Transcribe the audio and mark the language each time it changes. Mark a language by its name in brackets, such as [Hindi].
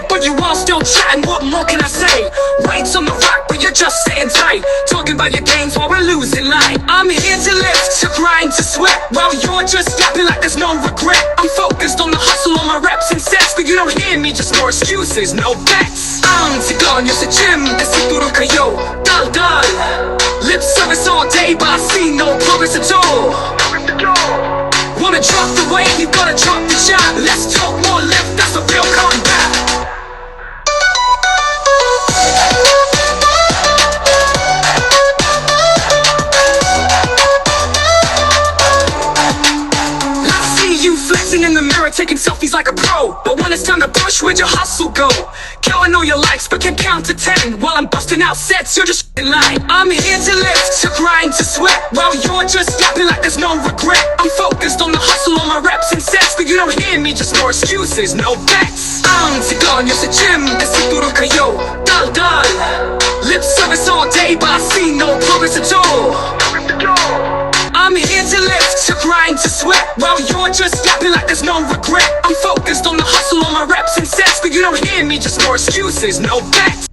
[English] But you all still chatting, what more can I say? Weights on the rock, but you're just sitting tight. Talking about your games while we're losing light. I'm here to lift, to grind, to sweat. While you're just yapping like there's no regret. I'm focused on the hustle, on my reps and sets. But you don't hear me, just more excuses, no bets. [Filipino] I'm sigaw sa gym, kasi turo kayo. [English] Dal-dal, lip service all day, but I see no progress at all. Wanna drop the weight, you gotta drop the jab. Let's talk more left, that's a real comeback. I see you flexing in the mirror, taking selfies like a pro. But when it's time to push, where'd your hustle go? Killing all your likes, but can't count to 10. While I'm busting out sets, you're just in line. I'm here to lift, to grind, to sweat. While you're just yapping like there's no regret. I'm focused on the hustle, on my reps and sets. But you don't hear me, just more excuses, no bets. [Filipino] I'm sigaw sa gym, kasi turo kayo. [English] Dal-dal, lip service all day, but I see no progress at all. I'm here to lift, to grind, to sweat. While you're just yapping like there's no regret. I'm focused on the hustle, on my reps and sets. But you don't hear me, just more excuses, no bets.